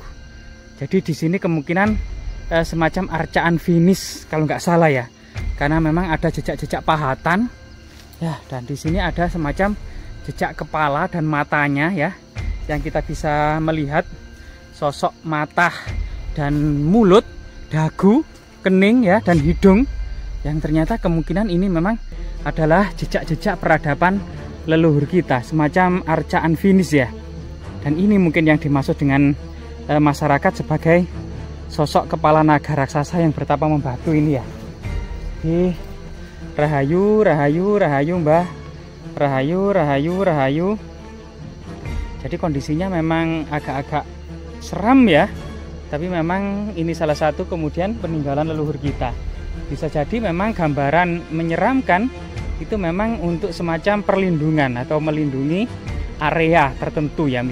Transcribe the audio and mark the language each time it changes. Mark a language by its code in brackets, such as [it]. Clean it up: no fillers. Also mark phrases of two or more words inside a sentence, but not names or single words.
[id] Jadi di sini kemungkinan semacam arcaan finish kalau nggak salah ya, karena memang ada jejak-jejak pahatan ya, dan di sini ada semacam jejak kepala dan matanya ya, yang kita bisa melihat sosok mata dan mulut, dagu, kening ya, dan hidung, yang ternyata kemungkinan ini memang adalah jejak-jejak peradaban leluhur kita, semacam arca unfinished ya. Dan ini mungkin yang dimaksud dengan masyarakat sebagai sosok kepala naga raksasa yang bertapa membatu ini ya. Jadi [jv] rahayu, rahayu, rahayu Mbah. Rahayu, rahayu, rahayu. [id] Jadi kondisinya memang agak-agak seram ya. Tapi memang ini salah satu kemudian peninggalan leluhur kita. Bisa jadi memang gambaran menyeramkan itu memang untuk semacam perlindungan atau melindungi area tertentu ya.